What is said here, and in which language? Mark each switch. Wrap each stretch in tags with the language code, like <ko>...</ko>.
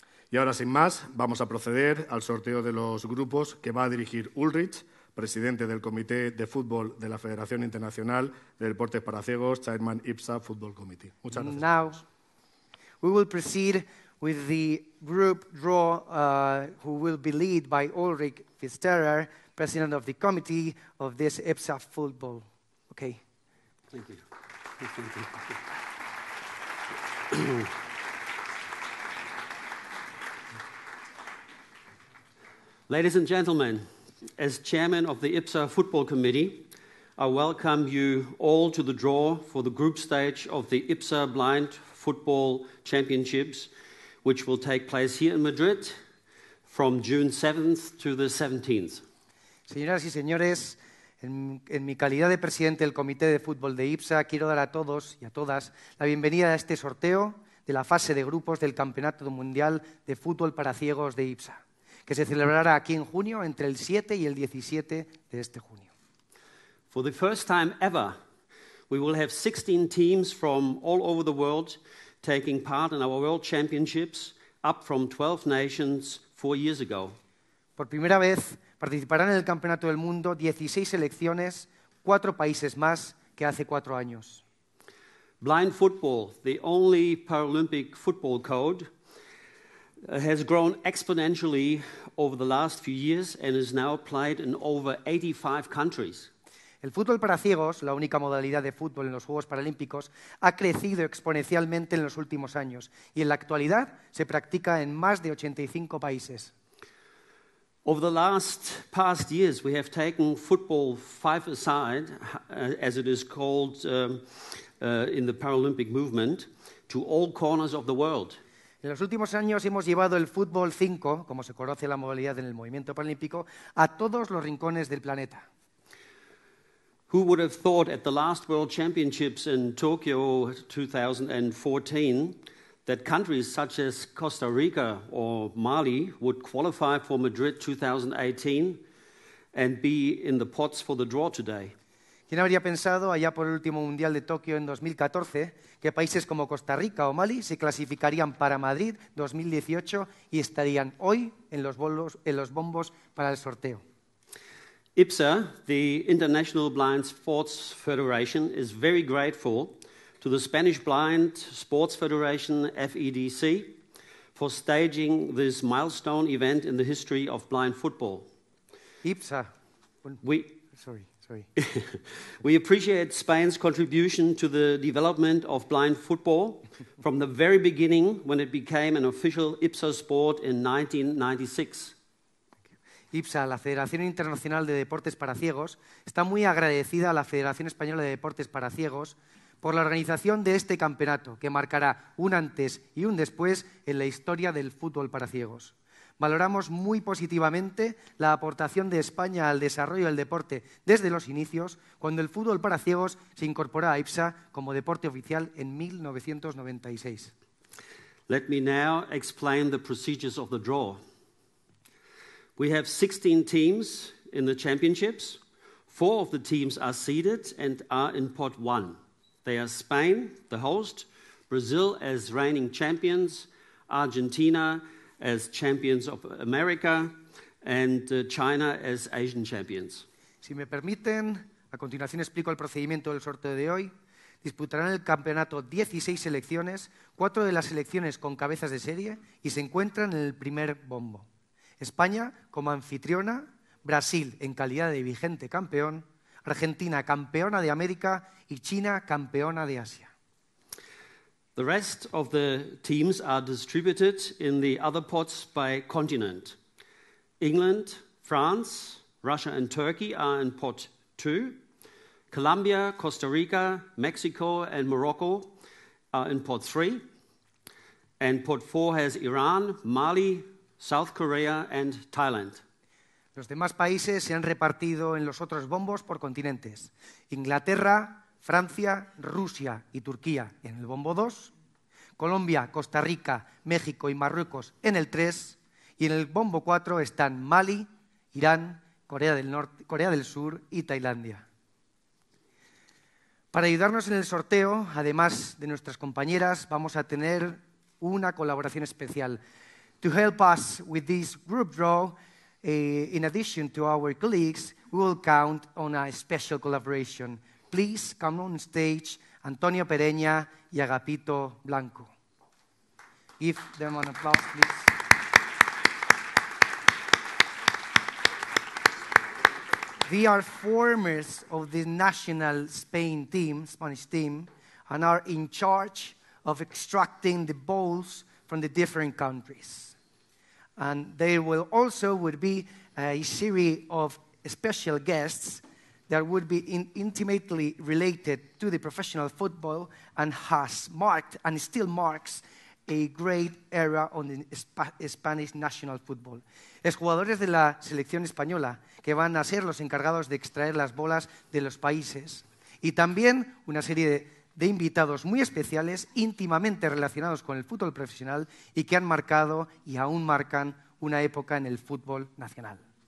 <es>Y ahora, sin más, vamos a proceder al sorteo de los grupos que va a dirigir Ulrich, presidente del Comité de Fútbol de la Federación Internacional de Deportes para Ciegos,</es> <en>Chairman IBSA Football Committee.</en> <es>Muchas gracias.</es> <en>Now, we will proceed with the group draw, who will be led by Ulrich Pfisterer, president of the committee of this IBSA Football. Okay. Thank you. Thank you. Ladies and gentlemen, as chairman of the IBSA Football Committee, I welcome you all to the draw for the group stage of the IBSA Blind Football Championships, which will take place here in Madrid from June 7th to the 17th.</en> <es>Señoras y señores, en mi calidad de presidente del Comité de Fútbol de IBSA, quiero dar a todos y a todas la bienvenida a este sorteo de la fase de grupos del Campeonato Mundial de Fútbol para Ciegos de IBSA, que se celebrará aquí en junio, entre el 7 y el 17 de este junio.</es> <en>For the first time ever, we will have 16 teams from all over the world taking part in our World Championships, up from 12 nations 4 years ago.</en> <es>Por primera vez participarán en el Campeonato del Mundo 16 selecciones, 4 países más que hace 4 años.</es> <en>Blind football, the only Paralympic football code, has grown exponentially over the last few years and is now played in over 85 countries.</en> <es>El fútbol para ciegos, la única modalidad de fútbol en los Juegos Paralímpicos, ha crecido exponencialmente en los últimos años y en la actualidad se practica en más de 85 países.</es> <en>Over the past years, we have taken football five-a-side, as it is called in the Paralympic movement, to all corners of the world.</en> <es>En los últimos años hemos llevado el fútbol 5, como se conoce la modalidad en el movimiento paralímpico, a todos los rincones del planeta.</es> <en>Who would have thought at the last World Championships in Tokyo 2014 that countries such as Costa Rica or Mali would qualify for Madrid 2018 and be in the pots for the draw today?</en> <es>¿Quién habría pensado, allá por el último Mundial de Tokio en 2014, que países como Costa Rica o Mali se clasificarían para Madrid 2018 y estarían hoy en los bombos para el sorteo?</es> <en>IBSA, the International Blind Sports Federation, is very grateful to the Spanish Blind Sports Federation, FEDC, for staging this milestone event in the history of blind football. IBSA. Sorry. We appreciate Spain's contribution to the development of blind football from the very beginning when it became an official IBSA sport in 1996.</en> <es>IBSA, la Federación Internacional de Deportes para Ciegos, está muy agradecida a la Federación Española de Deportes para Ciegos por la organización de este campeonato, que marcará un antes y un después en la historia del fútbol para ciegos. Valoramos muy positivamente la aportación de España al desarrollo del deporte desde los inicios, cuando el fútbol para ciegos se incorporó a IBSA como deporte oficial en 1996.</es> <en>Let me now explain the procedures of the draw. We have 16 teams in the championships. 4 of the teams are seeded and are in pot 1. They are Spain, the host, Brazil as reigning champions, Argentina as champions of America, and China as Asian champions.</en> <es>Si me permiten, a continuación explico el procedimiento del sorteo de hoy. Disputarán el campeonato 16 selecciones, 4 de las selecciones con cabezas de serie y se encuentran en el primer bombo. España como anfitriona, Brasil en calidad de vigente campeón, Argentina campeona de América y China campeona de Asia.</es> <en>The rest of the teams are distributed in the other pots by continent. England, France, Russia and Turkey are in pot 2. Colombia, Costa Rica, Mexico and Morocco are in pot 3. And pot 4 has Iran, Mali, South Korea and Thailand.</en> <es>Los demás países se han repartido en los otros bombos por continentes. Inglaterra, Francia, Rusia y Turquía en el bombo 2. Colombia, Costa Rica, México y Marruecos en el 3. Y en el bombo 4 están Mali, Irán, Corea del Norte, Corea del Sur y Tailandia. Para ayudarnos en el sorteo, además de nuestras compañeras, vamos a tener una colaboración especial.</es> <en>To help us with this group draw, in addition to our colleagues, we will count on a special collaboration. Please come on stage, Antonio Pereña y Agapito Blanco. Give them an applause, please. They are formers of the national Spanish team, and are in charge of extracting the balls from the different countries. And there will also be a series of special guests that would be intimately related to the professional football and has marked and still marks a great era on the Spanish national football.</en> <es>Es jugadores de la selección española que van a ser los encargados de extraer las bolas de los países y también una serie de invitados muy especiales íntimamente relacionados con el fútbol profesional y que han marcado y aún marcan una época en el fútbol nacional.</es>